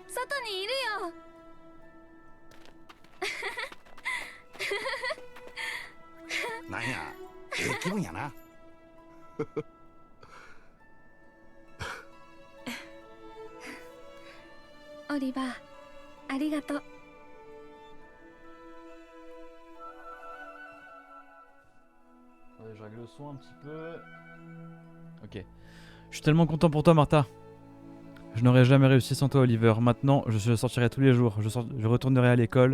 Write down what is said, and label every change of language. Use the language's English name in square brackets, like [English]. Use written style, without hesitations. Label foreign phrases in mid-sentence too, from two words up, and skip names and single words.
[Japanese] なんや、気分やな。オリバー、ありがとう。 [French] Je règle le son un petit peu. Ok. Je suis tellement content pour toi, Martha. Je n'aurais jamais réussi sans toi, Oliver. Maintenant, je sortirai tous les jours. Je retournerai à l'école.